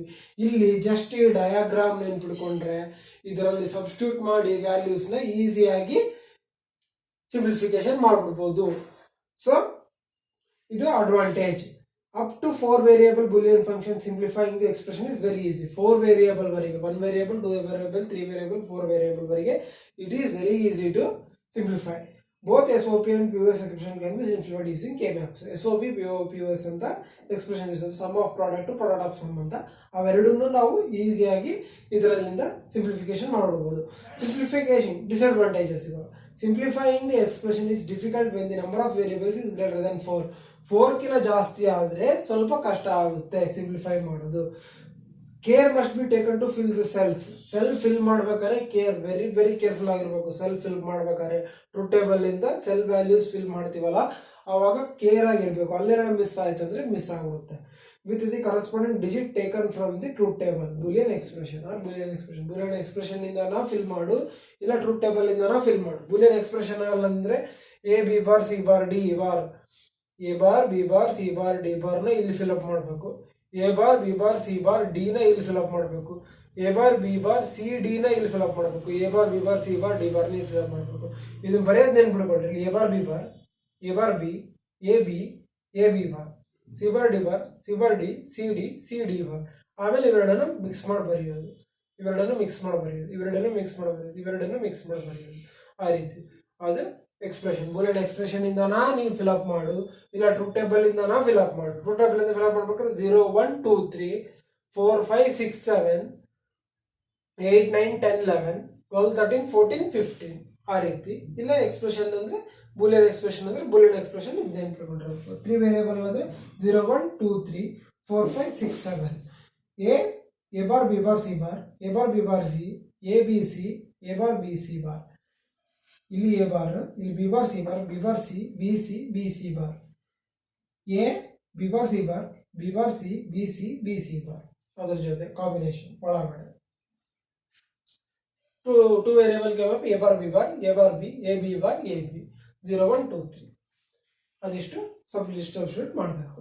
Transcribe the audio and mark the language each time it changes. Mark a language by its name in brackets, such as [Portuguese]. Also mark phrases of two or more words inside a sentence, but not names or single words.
[Kannada] ಇಲ್ಲಿ ಜಸ್ಟ್ ಈ ಡಯಾಗ್ರಾಮ್ ನೆನ್ಪಿಡ್ಕೊಂಡ್ರೆ ಇದರಲ್ಲಿ ಸಬ್ಸ್ಟಿಟ್ಯೂಟ್ ಮಾಡಿ ವ್ಯಾಲ್ಯೂಸ್ನ ಈಸಿಯಾಗಿ ಸಿಂಪ್ಲಿಫಿಕೇಶನ್ ಮಾಡ್ಬಿಡ್ಬೋದು. ಸೊ ಇದು ಅಡ್ವಾಂಟೇಜ್. [English] up to 4 variable boolean function simplifying the expression is very easy. [Kannada] 4 ವೇರಿಯೇಬಲ್ ವರೆಗೆ 1 ವೇರಿಯೇಬಲ್ 2 ವೇರಿಯೇಬಲ್ 3 ವೇರಿಯೇಬಲ್ 4 ವೇರಿಯೇಬಲ್ ವರೆಗೆ [English] it is very easy to simplify. ಬೋತ್ SOP and POS expression can be simplified using K-maps. [Kannada] SOP, POS ಅಂತ ಎಕ್ಸ್ಪ್ರೆಷನ್ ಇರ್ತದೆ, [English] sum of product product of sum [Kannada] ಅಂತ. ಅವೆರಡನ್ನೂ ನಾವು ಈಸಿಯಾಗಿ ಇದರಲ್ಲಿಂದ ಸಿಂಪ್ಲಿಫಿಕೇಶನ್ ಮಾಡಬಹುದು. [English] simplification disadvantages. ಇವಾಗ simplifying the expression is difficult when the number of variables is greater than 4. [Kannada] 4 ಕಿಂತ ಜಾಸ್ತಿ ಆದರೆ ಸ್ವಲ್ಪ ಕಷ್ಟ ಆಗುತ್ತೆ ಸಿಂಪ್ಲಿಫೈ ಮಾಡೋದು. [English] care must be taken to fill the cells. cell fill [Kannada] ಮಾಡ್ಬೇಕಾದ್ರೆ [English] care very careful [Kannada] ಆಗಿರ್ಬೇಕು. [English] cell fill [Kannada] ಮಾಡ್ಬೇಕಾದ್ರೆ [English] truth table [Kannada] ಇಂದ [English] cell values fill [Kannada] ಮಾಡ್ತೀವಲ್ಲ ಅವಾಗ ಕೇರ್ ಆಗಿರ್ಬೇಕು. ಅಲ್ಲೇನೋ ಮಿಸ್ ಆಯ್ತು ಅಂದ್ರೆ ಮಿಸ್ ಆಗುತ್ತೆ. [English] with the corresponding digit taken from the truth table boolean expression boolean expression [Kannada] ಇಂದ ಫಿಲ್ ಮಾಡು, ಇಲ್ಲ [English] truth table [Kannada] ಇಂದ ಫಿಲ್ ಮಾಡು. [English] boolean expression ಅಂದ್ರೆ A B bar C bar D bar, A bar B bar C bar D bar [Kannada] ನ ಇಲ್ಲಿ [English] fill up ಮಾಡಬೇಕು. A bar B bar C bar D [Kannada] ನ ಇಲ್ಲಿ [English] fill up ಮಾಡಬೇಕು. A bar B bar C D [Kannada] ನ ಇಲ್ಲಿ [English] fill up ಮಾಡಬೇಕು. A bar B bar C bar D bar [Kannada] ನ ಇಲ್ಲಿ [English] fill up ಮಾಡಬೇಕು. [Kannada] ಇದು ಬರೆಯೋದು ನೆನ್ಪಿಡ್ಕೊಳ್ರಿ. [English] A bar B bar, A bar B, A B, A B bar, C bar D bar, C bar D, C D, C D bar. [Kannada] ಆಮೇಲೆ ಇವೆರಡನ್ನು ಮಿಕ್ಸ್ ಮಾಡಿ ಬರೆಯೋದು, ಇವೆರಡನ್ನು ಮಿಕ್ಸ್ ಮಾಡಿ ಬರೆಯೋದು, ಇವೆರಡನ್ನು ಮಿಕ್ಸ್ ಮಾಡಿ ಬರೆಯೋದು, ಇವೆರಡನ್ನು ಮಿಕ್ಸ್ ಮಾಡಿ ಬರೆಯೋದು. ಆ ರೀತಿ ಅದು ಎಕ್ಸ್ಪ್ರೆಷನ್. [English] boolean expression [Kannada] ಇಂದನಾ ನೀವು [English] fill up [Kannada] ಮಾಡು, ಇಲ್ಲ [English] truth table [Kannada] ಇಂದನಾ [English] fill up [Kannada] ಮಾಡು. [English] truth table [Kannada] ಇಂದ [English] fill up [Kannada] ಮಾಡ್ಬೇಕಾದ್ರೆ 0 1 2 3 4 5 6 7 8 9 10 11 12 13 14 15 ಆ ರೀತಿ. ಇಲ್ಲ ಎಕ್ಸ್ಪ್ರೆಷನ್ ಅಂದ್ರೆ [English] boolean expression [Kannada] ಅಂದ್ರೆ [English] boolean expression [Kannada] ಇದೆ ನೆನ್ಪಿಟ್ಕೊಂಡಿರ್ಬೇಕು. 3 ವೇರಿಯೇಬಲ್ ಅಂದ್ರೆ 0 1 2 3 4 5 6 7. [English] A bar B bar C bar, A bar B bar C, A B C, A bar B C bar. ಇಲ್ಲಿ A bar, ಇಲ್ಲಿ B bar C bar, B bar C, B C, B C bar. A B bar C bar, B bar C, B C, B C bar. [Kannada] ಅದರ ಜೊತೆ ಕಾಂಬಿನೇಷನ್ ಒಳಗಡೆ 2 ವೇರಿಯೇಬಲ್ ಗೆ [English] A bar B bar, A bar B, A B bar, A B [Kannada] 0 1 2 3 ಅದಿಷ್ಟು ಸಬ್ಸ್ಟಿಟ್ಯೂಟ್ ಮಾಡಬೇಕು.